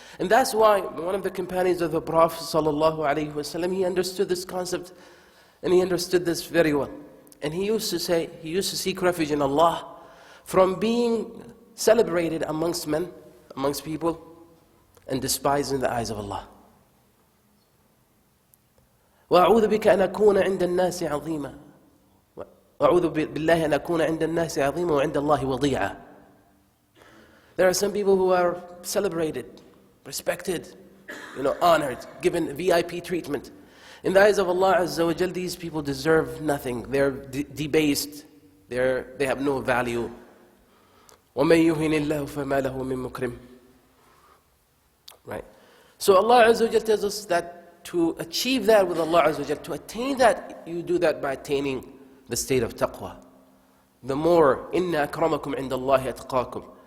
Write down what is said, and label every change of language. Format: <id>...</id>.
<en>And that's why one of the companions of the Prophet sallallahu alaihi wasallam, he understood this concept, and he understood this very well. And he used to say, he used to seek refuge in Allah from being celebrated amongst men, amongst people, and despised in the eyes of Allah.</en> <ar>وأعوذ بك أن أكون عند الناس عظيما وأعوذ بالله أن أكون عند الناس عظيما وعند الله وضيعا.</ar> <en>There are some people who are celebrated, respected, honored, given VIP treatment. In the eyes of Allah Azza wa Jal, these people deserve nothing. They're debased. They have no value.</en> <ar>وَمَن يُهِنِ اللَّهُ فَمَا لَهُ مِن مُكْرِمٍ. Right.</ar> <en>So Allah Azza wa Jal tells us that to achieve that with Allah Azza wa Jal, to attain that, you do that by attaining the state of taqwa. The more,</en> <ar>إِنَّ أَكْرَمَكُمْ عِنْدَ اللَّهِ أَتْقَاكُمْ.</ar>